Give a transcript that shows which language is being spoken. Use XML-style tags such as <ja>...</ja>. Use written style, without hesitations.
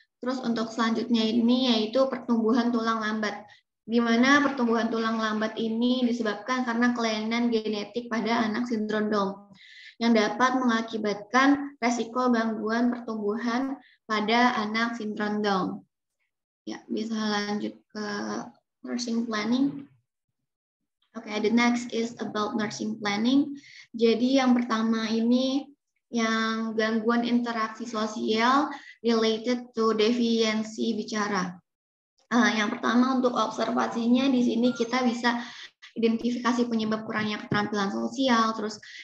<id>Terus untuk selanjutnya ini yaitu pertumbuhan tulang lambat, di mana pertumbuhan tulang lambat ini disebabkan karena kelainan genetik pada anak sindrom Down, yang dapat mengakibatkan resiko gangguan pertumbuhan pada anak sindrom Down. Ya, bisa lanjut ke nursing planning.</id> <en>Oke, the next is about nursing planning.</en> <id>Jadi yang pertama ini yang gangguan interaksi sosial</id> <en>related to</en> <id>deviansi bicara. Yang pertama untuk observasinya di sini kita bisa identifikasi penyebab kurangnya keterampilan sosial, terus</id>